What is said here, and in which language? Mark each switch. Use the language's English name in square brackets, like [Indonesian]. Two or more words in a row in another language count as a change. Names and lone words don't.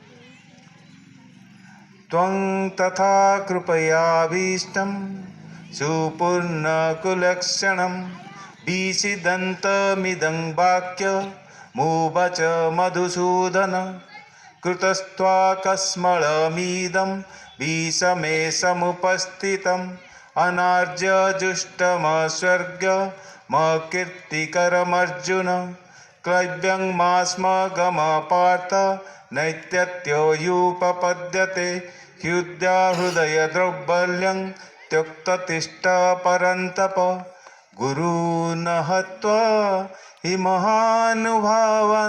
[Sanskrit] ତ୍ୱଂ ତଥା କୃପୟାଭୀଷ୍ଟଂ ସୁପୂର୍ଣ୍ଣକୁଲକ୍ଷଣଂ ବିଷିଦନ୍ତମିଦଂ ବାକ୍ୟ ମୁବାଚ ମଧୁସୂଦନ କୃତସ୍ତ୍ୱାକସ୍ମଳମିଦଂ ବିଷମେ ସମୁପସ୍ଥିତಂ अनार्यजुष्टमस्वर्गमकीर्तिकरमर्जुन क्लैव्यं मास्मगम पार्थ नैत्यत्योयुपपद्यते हृदयद्रौर्बल्यं त्यक्ततिष्ठ परन्तप गुरून् हत्वा हि महानुभावान्